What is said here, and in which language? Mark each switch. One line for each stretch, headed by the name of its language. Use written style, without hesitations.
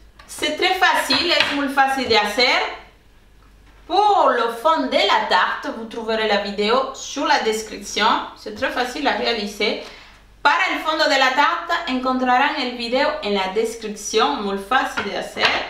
French: C'est très facile,
Spanish: es muy fácil de hacer.
French: Pour le fond de la tarte, vous trouverez la vidéo sur la description. C'est très facile à réaliser.
Spanish: Para el fondo de la tarta encontrarán el video en la descripción, muy fácil de hacer.